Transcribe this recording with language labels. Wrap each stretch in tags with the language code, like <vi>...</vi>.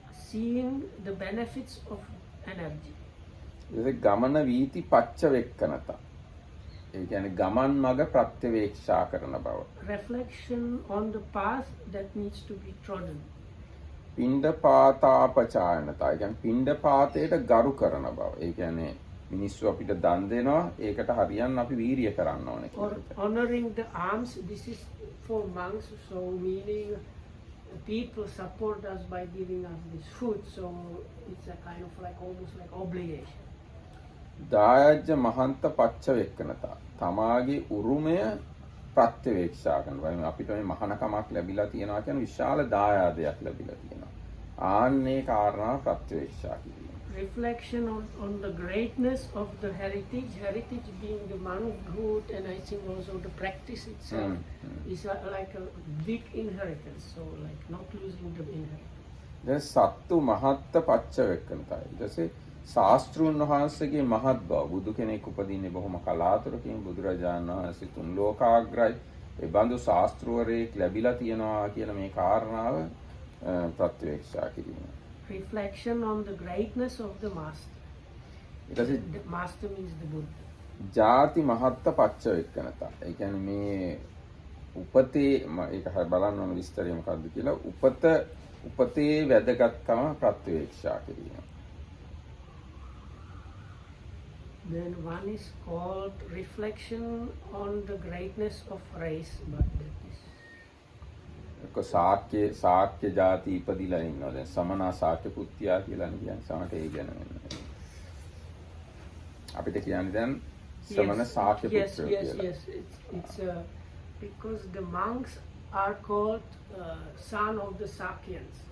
<en>Seeing the benefits of energy.</en> <pi>දැන් ගමන වීති පච්ච වෙක්කනත.</pi> <si>ඒ කියන්නේ ගමන් මඟ ප්‍රත්‍යවේක්ෂා කරන බව.</si> <en>Reflection on the path that needs to be trodden.</en> <si>පිණ්ඩපාතාපචායනත. ඒ කියන්නේ පිණ්ඩපාතයට ගරු කරන බව. ඒ කියන්නේ මිනිස්සු අපිට දන් දෙනවා ඒකට හරියන්න අපි වීරිය කරන්න ඕනේ</si> <en>Or</en> <si>කියලා.</si> <en>honoring the alms, this is for monks, so meaning people support us by giving us this food, so it's a kind of like almost like obligation.</en> <pi>දායජ්‍ය මහන්ත පච්ච වෙක්කනත.</pi> <si>තමාගේ උරුමය ප්‍රත්‍යවේක්ෂා කරනවා. අපිට මේ මහානකමක් ලැබිලා තියෙනවා කියන විශාල දායාදයක් ලැබිලා තියෙනවා. ආන්නේ කාරණා ප්‍රත්‍යවේක්ෂා කිරීම.</si> <en>Reflection on the greatness of the heritage being the monkhood, and I think also the practice itself is like a big inheritance, so like not losing the inheritance.</en> <pi>දැන් සත්තු මහත්ත පච්ච වෙක්කනතයි.</pi> <si>ඊටසේ ශාස්ත්‍රූන් වහන්සේගේ මහත් බව බුදු කෙනෙක් උපදින්නේ බොහොම කලාතුරකින් බුදුරජාණන් වහන්සේ තුන් ලෝකාග්‍රයි. ඒ බඳු ශාස්ත්‍රවරයෙක් ලැබිලා තියෙනවා කියන මේ කාරණාව ප්‍රත්‍යවේක්ෂා කිරීම.</si> <en>Reflection on the greatness of the master.</en> <si>ඊටසේ</si> <en>The master means the Buddha.</en> <pi>ಜಾති මහත්ත පච්ච වෙක්කනත.</pi> <si>ඒ කියන්නේ මේ උපතේ ඒක බලන්න ඕන විස්තරය මොකක්ද කියලා උපතේ වැදගත්කම ප්‍රත්‍යවේක්ෂා කිරීම.</si> <en>Then one is called reflection on the greatness of race, but that is</en> <si>සාක්‍ය ಜಾති ඉපදිලා ඉන්නවා. දැන් සමනා සාක්‍ය පුත්තියා කියලා කියන්නේ සමට ඒ ගැන වෙන්නේ. අපිට කියන්නේ දැන් සමන සාක්‍ය</si> <en>yes,</en> <si>පුත්‍රයෝ</si> <en>yes,</en> <si>කියලා.</si> <en>yes. It's because the monks are called son of the Sakyans.</en>